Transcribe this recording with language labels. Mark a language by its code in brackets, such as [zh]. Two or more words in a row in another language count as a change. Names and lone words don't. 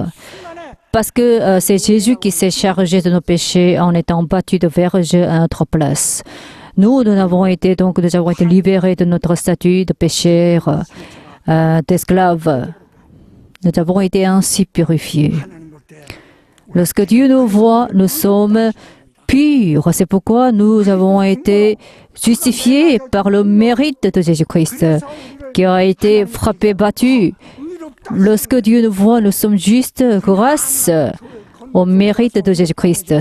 [fr] Parce que c'est Jésus qui s'est chargé de nos péchés en étant battu de verge à notre place. Nous avons été libérés de notre statut de pécheur, d'esclave. Nous avons été ainsi purifiés. [ko] 하나님 볼 때 [fr] Lorsque Dieu nous voit, nous sommes purs. C'est pourquoi nous avons été justifiés par le mérite de Jésus-Christ, qui a été frappé, battu. Lorsque Dieu nous voit, nous sommes justes grâce au mérite de Jésus-Christ.